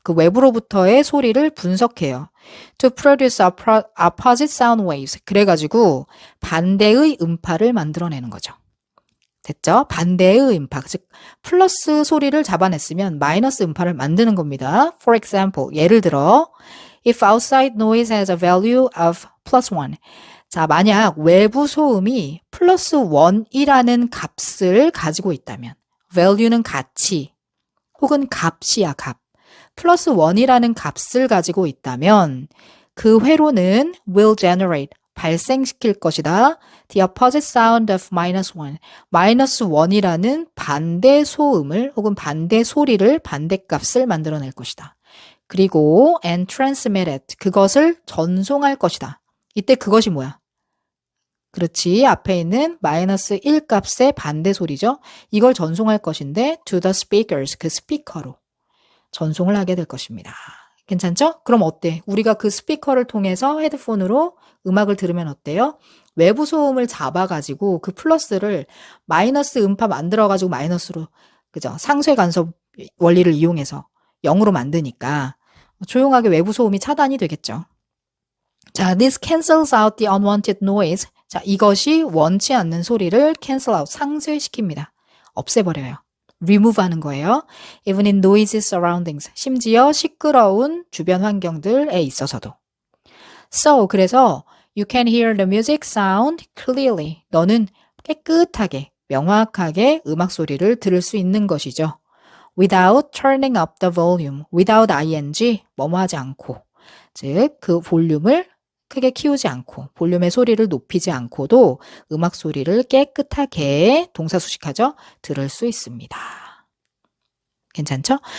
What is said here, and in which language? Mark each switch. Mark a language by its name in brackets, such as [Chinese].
[Korean] 그 외부로부터의 소리를 분석해요. [English] To produce opposite sound waves. [Korean] 그래가지고 반대의 음파를 만들어내는 거죠. 됐죠? 반대의 음파. 즉 플러스 소리를 잡아냈으면 마이너스 음파를 만드는 겁니다. [English] For example, [Korean] 예를 들어 [English] If outside noise has a value of +1. [Korean] 자, 만약 외부 소음이 플러스 1이라는 값을 가지고 있다면, value는 가치, 혹은 값이야, 값. 플러스 1이라는 값을 가지고 있다면, 그 회로는 [English] will generate, [Korean] 발생시킬 것이다. [English] The opposite sound of minus 1. [Korean] 마이너스 1이라는 반대 소음을 혹은 반대 소리를 반대값을 만들어낼 것이다. 그리고 [English] and transmit it. [Korean] 그것을 전송할 것이다. 이때 그것이 뭐야? 그렇지. 앞에 있는 마이너스 1 값의 반대 소리죠. 이걸 전송할 것인데 [English] to the speakers. [Korean] 그 스피커로 전송을 하게 될 것입니다. 괜찮죠? 그럼 어때? 우리가 그 스피커를 통해서 헤드폰으로 음악을 들으면 어때요? 외부 소음을 잡아가지고 그 플러스를 마이너스 음파 만들어가지고 마이너스로, 그죠? 상쇄 간섭 원리를 이용해서 0으로 만드니까 조용하게 외부 소음이 차단이 되겠죠. [English] 자, this cancels out the unwanted noise. [Korean] 자, 이것이 원치 않는 소리를 [English] cancel out, [Korean] 상쇄시킵니다. 없애버려요. remove 하는 거예요. [English] even in noisy surroundings. [Korean] 심지어 시끄러운 주변 환경들에 있어서도. [English] So, [Korean] 그래서 [English] you can hear the music sound clearly. [Korean] 너는 깨끗하게, 명확하게 음악 소리를 들을 수 있는 것이죠. [English] without turning up the volume. without ing, [Korean] 뭐뭐 하지 않고. 즉, 그 볼륨을 크게 키우지 않고 볼륨의 소리를 높이지 않고도 음악 소리를 깨끗하게 동사 수식하죠? 들을 수 있습니다. 괜찮죠?